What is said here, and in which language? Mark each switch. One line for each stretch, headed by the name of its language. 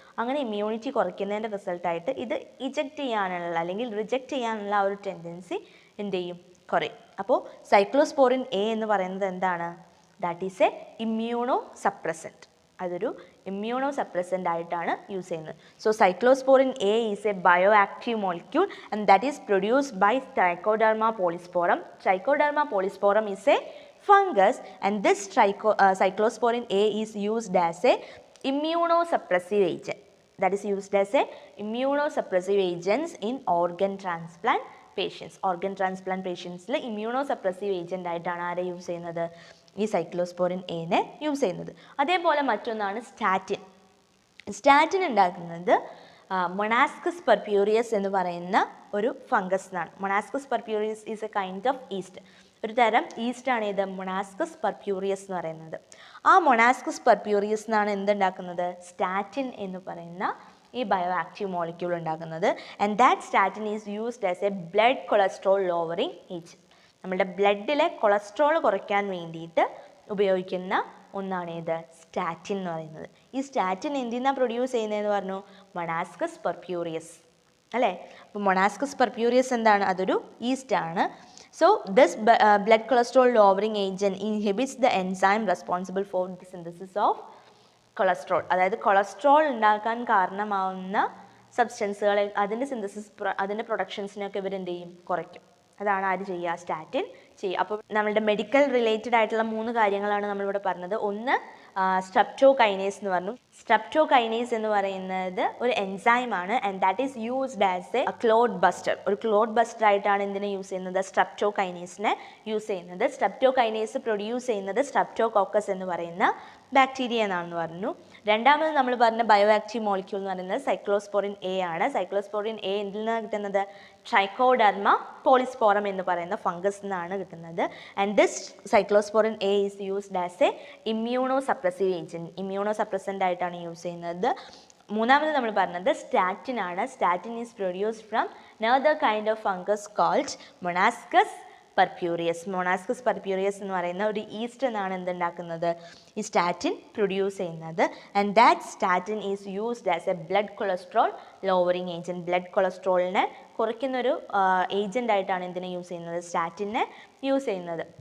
Malayalam: അങ്ങനെ ഇമ്മ്യൂണിറ്റി കുറയ്ക്കുന്നതിൻ്റെ റിസൾട്ടായിട്ട് ഇത് ഇജക്റ്റ് ചെയ്യാനുള്ള അല്ലെങ്കിൽ റിജക്റ്റ് ചെയ്യാനുള്ള ആ ഒരു ടെൻഡൻസി എന്ത് ചെയ്യും, കുറയും. അപ്പോൾ സൈക്ലോസ്പോറിൻ എ എന്ന് പറയുന്നത് എന്താണ്,
English: That is a immunosuppressant.
Malayalam: അതൊരു ഇമ്മ്യൂണോ സപ്രസൻ്റ് ആയിട്ടാണ് യൂസ് ചെയ്യുന്നത്.
English: So cyclosporin A is a bio active molecule and that is produced by Trichoderma polysporum. Trichoderma polysporum is a fungus and this cyclosporin A is used as a immunosuppressive agent. That is used as a immunosuppressive agents in organ transplant patients.
Malayalam: Organ transplant patients ൽ immunosuppressive agent ആയിട്ടാണ് ആരെ use ചെയ്യുന്നത്, ഈ cyclosporin എനെ use ചെയ്യുന്നത്. അതേപോലെ മറ്റൊന്നാണ് statin. Statin ഉണ്ടാക്കുന്നത് മൊണാസ്കസ് പർപ്യൂറിയസ് എന്ന് പറയുന്ന ഒരു ഫംഗസ് എന്നാണ്.
English: Monascus purpureus is a kind of yeast.
Malayalam: ഒരു തരം ഈസ്റ്റാണ് ഇത് മൊണാസ്കസ് പർപ്യൂറിയസ് എന്ന് പറയുന്നത്. ആ മൊണാസ്കസ് പർപ്യൂറിയസ് എന്നാണ് എന്തുണ്ടാക്കുന്നത്, സ്റ്റാറ്റിൻ എന്ന് പറയുന്ന ഈ ബയോ ആക്റ്റീവ് മോളിക്യൂൾ ഉണ്ടാക്കുന്നത്.
English: And that statin is used as a blood cholesterol lowering agent.
Malayalam: നമ്മുടെ ബ്ലഡിലെ കൊളസ്ട്രോൾ കുറയ്ക്കാൻ വേണ്ടിയിട്ട് ഉപയോഗിക്കുന്ന ഒന്നാണ് ഇത് സ്റ്റാറ്റിൻ എന്ന് പറയുന്നത്. ഈ സ്റ്റാറ്റിൻ എന്തിനാണ് പ്രൊഡ്യൂസ് ചെയ്യുന്നതെന്ന് പറഞ്ഞു, മൊണാസ്കസ് പർപ്യൂറിയസ് അല്ലേ. അപ്പോൾ മൊണാസ്കസ് പർപ്യൂറിയസ് എന്താണ്, അതൊരു ഈസ്റ്റ് ആണ്.
English: So this blood cholesterol lowering agent inhibits the enzyme responsible for the synthesis of cholesterol.
Malayalam: അതായത് കൊളസ്ട്രോൾ ഉണ്ടാക്കാൻ കാരണമാവുന്ന സബ്സ്റ്റൻസുകളെ അതിൻ്റെ സിന്തസിസ് അതിൻ്റെ പ്രൊഡക്ഷൻസിനൊക്കെ ഇവരെന്ത് ചെയ്യും, കുറയ്ക്കും. അതാണ് ആര് ചെയ്യുക, സ്റ്റാറ്റിൻ ചെയ്യുക. അപ്പോൾ നമ്മളുടെ മെഡിക്കൽ റിലേറ്റഡ് ആയിട്ടുള്ള 3 കാര്യങ്ങളാണ് നമ്മളിവിടെ പറഞ്ഞത്. ഒന്ന് സ്ട്രെപ്റ്റോകൈനേസ് എന്ന് പറഞ്ഞു. സ്ട്രെപ്റ്റോകൈനേസ് എന്ന് പറയുന്നത് ഒരു എൻസൈമാണ്
English: And that is used as a clot buster.
Malayalam: ഒരു ക്ലോട്ട് ബസ്റ്റർ ആയിട്ടാണ് എന്തിനെ യൂസ് ചെയ്യുന്നത്, സ്ട്രെപ്റ്റോകൈനേസിനെ യൂസ് ചെയ്യുന്നത്. സ്ട്രെപ്റ്റോകൈനേസ് പ്രൊഡ്യൂസ് ചെയ്യുന്നത് സ്ട്രെപ്റ്റോകോക്കസ് എന്ന് പറയുന്ന ബാക്ടീരിയ എന്നാണെന്ന് പറഞ്ഞു. രണ്ടാമത് നമ്മൾ പറഞ്ഞ ബയോ ആക്റ്റീവ് മോളിക്യൂൾ എന്ന് പറയുന്നത് സൈക്ലോസ്പോറിൻ എ ആണ്. സൈക്ലോസ്പോറിൻ എ എന്തിൽ നിന്നാണ് കിട്ടുന്നത്, ട്രൈക്കോഡെർമ പോളിസ്പോറം എന്ന് പറയുന്ന ഫംഗസ് നിന്നാണ് കിട്ടുന്നത്.
English: And this cyclosporin A is used as a immunosuppressive agent.
Malayalam: Immuno suppressant ആയിട്ടാണ് യൂസ് ചെയ്യുന്നത്. മൂന്നാമത് നമ്മൾ പറഞ്ഞത് സ്റ്റാറ്റിൻ ആണ്.
English: Statin is produced from another kind of fungus called Monascus purpureus.
Malayalam: മൊണാസ്കസ് പർപ്യൂറിയസ് എന്ന് പറയുന്ന ഒരു ഈസ്റ്റ് എന്നാണ് എന്തുണ്ടാക്കുന്നത്, ഈ സ്റ്റാറ്റിൻ പ്രൊഡ്യൂസ് ചെയ്യുന്നത്.
English: And that statin is used as a blood cholesterol lowering agent.
Malayalam: Blood കൊളസ്ട്രോളിനെ കുറയ്ക്കുന്നൊരു agent ആയിട്ടാണ് എന്തിനെ യൂസ് ചെയ്യുന്നത്, സ്റ്റാറ്റിനെ യൂസ് ചെയ്യുന്നത്.